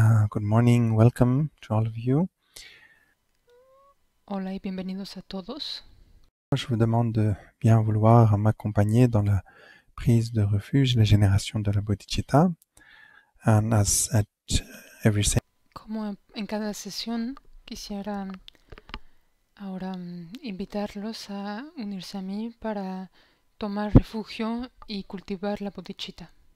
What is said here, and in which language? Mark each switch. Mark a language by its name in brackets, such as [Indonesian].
[English] Good morning, welcome to all of you. [Spanish] Hola y bienvenidos a todos. [French] Je vous demande de bien vouloir m'accompagner dans la prise de refuge, la génération de la bodhicitta. [English] And as at every session, [Spanish] Como en cada sesión, quisiera ahora invitarlos a unirse a mí para tomar refugio y cultivar la bodhicitta.